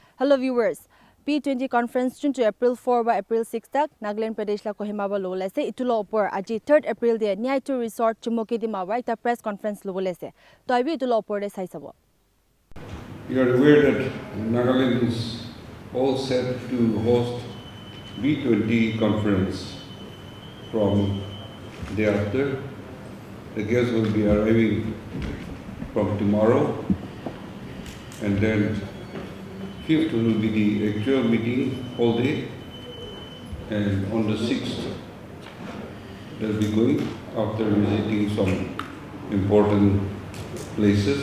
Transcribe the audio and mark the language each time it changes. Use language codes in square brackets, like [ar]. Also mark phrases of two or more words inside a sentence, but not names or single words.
[nag] Hello viewers. B20 conference chun to April 4 by April 6 tak Nagaland Pradesh la Kohima ba lo lese itulo opor aji 3rd April de Niathu resort Chumoukedima ba ita [en] press conference [nag] lo lese to abi itulo opor de sai sabo. [en] You are aware that Nagaland is all set to host B20 conference from day after. The guests will be arriving from tomorrow, and then 5th will be the actual meeting all day, and on the 6th they'll be going after visiting some important places.